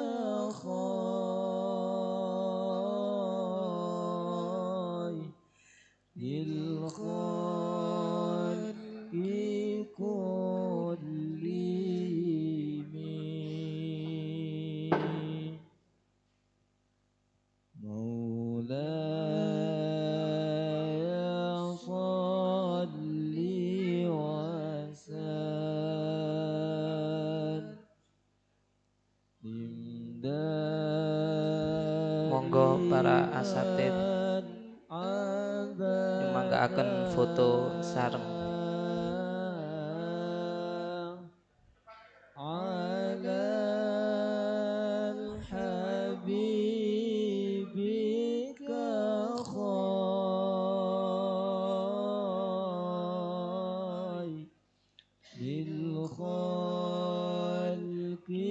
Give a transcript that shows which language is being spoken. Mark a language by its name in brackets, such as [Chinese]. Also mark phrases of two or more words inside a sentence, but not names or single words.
[Arabic] خير الخلق كلهم مولاي صل وسلم [Javanese] Monggo para asatid nyumanggaaken foto sareng. [Arabic] على حبيبك خير الخلق